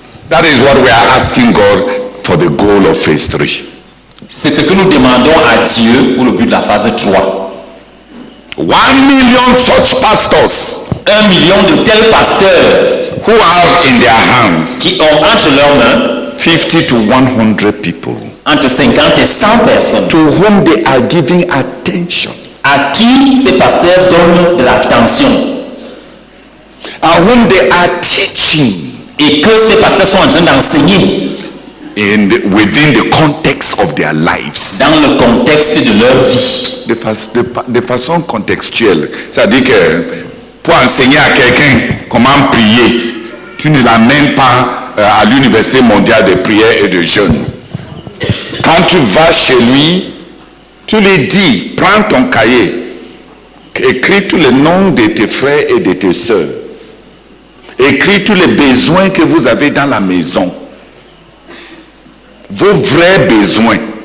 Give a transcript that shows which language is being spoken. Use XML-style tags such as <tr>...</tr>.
<en>That is what we are asking God for the goal of phase 3.</en> <fr>C'est ce que nous demandons à Dieu pour le but de la phase 3.</fr> <en>1 million such pastors</en> <fr>1 million de tels pasteurs</fr> <en>who have in their hands</en> <fr>qui ont entre leurs mains</fr> <en>50 to 100 people</en> <fr>entre 50 et 100 personnes</fr> <en>to whom they are giving attention</en> <fr>à qui ces pasteurs donnent de l'attention</fr> <en>and whom they are teaching</en> <fr>et que ces pasteurs sont en train d'enseigner</fr> <en>within the context of their lives.</en> <fr>dans le contexte de leur vie. De façon contextuelle, c'est-à-dire que pour enseigner à quelqu'un comment prier, tu ne l'amènes pas à l'université mondiale de prière et de jeûne. Quand tu vas chez lui, tu lui dis, prends ton cahier, écris tous les noms de tes frères et de tes sœurs, écris tous les besoins que vous avez dans la maison, vos vrais besoins.</fr>